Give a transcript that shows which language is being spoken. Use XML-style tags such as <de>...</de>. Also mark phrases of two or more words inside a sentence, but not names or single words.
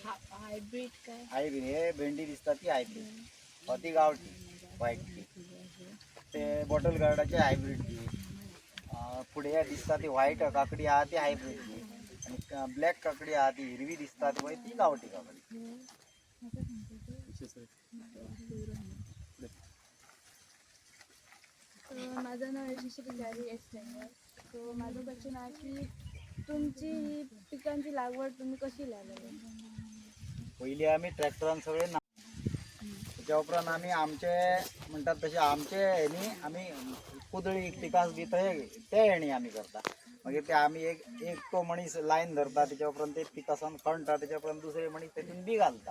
<kok>हायब्रीड काय हायब्रीड. हे भेंडी दिसता ती हायब्रीड, हो ती गांवठी व्हायट ती. ते</kok> <en>bottle gourdाचे</en> <kok>हायब्रीड ती. पुढे हे दिसता ती व्हायट काकडी आहा ती हायब्रीड ती. आणि ब्लॅक काकडी आहा ती हिरवी दिसता ती पळय ती गांवठी काकडी.</kok> <mr>माझं नाव यशस्वी जारी स्टँडर्ड. सो माझं क्वेश्चन आहे की तुमची ही पिकांची लागवड तुम्ही कशी लावली?</mr> <kok>पयलीं आमी ट्रॅक्टरान सगळे त्याच्या उपरांत आमी आमचे म्हणटात तशें आमचे हेणी आमी कुदळी पिकास बी ते हेणी आमी करता. मागीर ते आमी एक तो मनीस लायन धरता, त्याच्या उपरांत ते पिकासान खणटा, त्याच्या उपरांत दुसरे मनीस तेतून बी घालता.</kok>